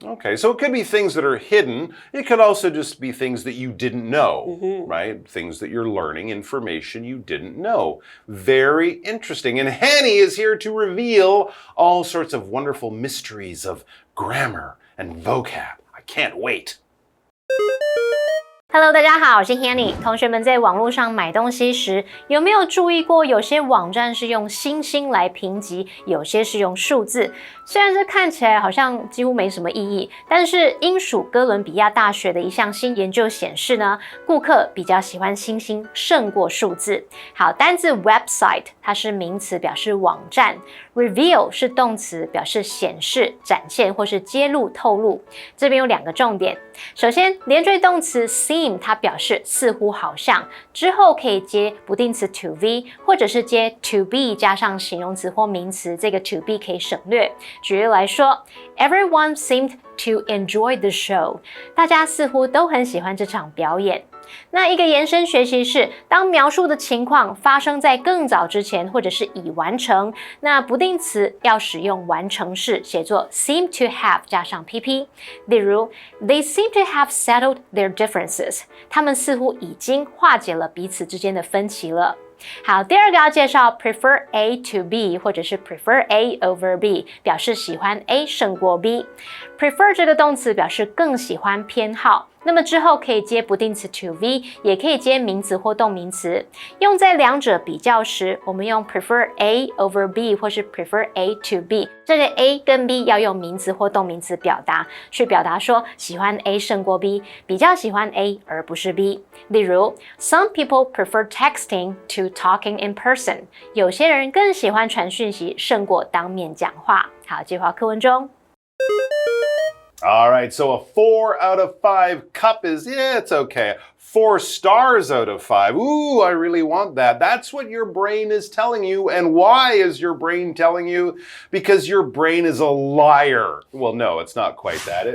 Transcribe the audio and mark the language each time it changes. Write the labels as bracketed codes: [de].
[en] Okay, so it could be things that are hidden. It could also just be things that you didn't know, right? Things that you're learning, information you didn't know. Very interesting. And Hanny is here to reveal all sorts of wonderful mysteries of grammar and vocab. I can't wait. [zh] Hello， 大家好，我是 Hanny。同学们在网络上买东西时，有没有注意过，有些网站是用星星来评级，有些是用数字？虽然这看起来好像几乎没什么意义，但是英属哥伦比亚大学的一项新研究显示呢，顾客比较喜欢星星胜过数字。好，单字 website 它是名词，表示网站 ；reveal 是动词，表示显示、展现或是揭露、透露。这边有2个重点。首先，连缀动词 seem 它表示似乎好像，之后可以接不定词 to be， 或者是接 to be 加上形容词或名词，这个 to be 可以省略。举例来说 [en] ，Everyone seemed to enjoy the show。 [zh] 大家似乎都很喜欢这场表演。那一个延伸学习是，当描述的情况发生在更早之前，或者是已完成，那不定词要使用完成式，写作 seem to have 加上 pp。例如 [en] ，They seem to have settled their differences。 [zh] 他们似乎已经化解了彼此之间的分歧了。好，第2个要介绍 prefer A to B 或者是 prefer A over B， 表示喜欢 A 胜过 B。prefer 这个动词表示更喜欢、偏好。那么之后可以接不定词 to be， 也可以接名词或动名词。用在两者比较时，我们用 prefer A over B 或是 prefer A to B。这个 A 跟 B 要用名词或动名词表达，去表达说喜欢 A 胜过 B， 比较喜欢 A 而不是 B。例如 [en] ，Some people prefer texting to talking in person。 [zh] 有些人更喜欢传讯息胜过当面讲话。好，计划课文中。 [en] All right, so a 4 out of 5 cup is, yeah, it's okay. 4 stars out of 5. Ooh, I really want that. That's what your brain is telling you. And why is your brain telling you? Because your brain is a liar. Well, no, it's not quite that.